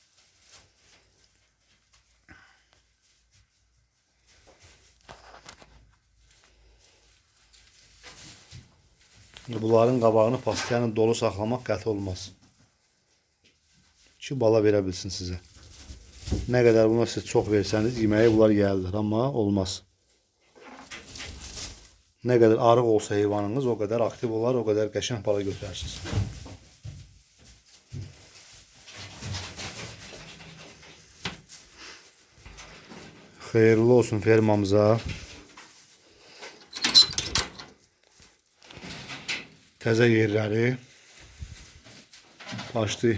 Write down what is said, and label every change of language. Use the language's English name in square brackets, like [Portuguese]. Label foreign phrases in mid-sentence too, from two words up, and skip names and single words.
[Azerbaijani] Bunların qabağını pastiyanı dolu saxlamaq qəti olmaz. Ki bala verə bilsin sizə. Nə qədər buna siz çox versəniz yeməyi bunlar yeyərlər, amma olmaz. [Turkish] Ne kadar [Azerbaijani] arıq olsa heyvanınız [Turkish] o kadar [Azerbaijani] aktif olar, [Turkish] o kadar [Azerbaijani] qəşəng bala götürərsiniz. Xeyirli olsun fermamıza. Təzə yerləri başdı.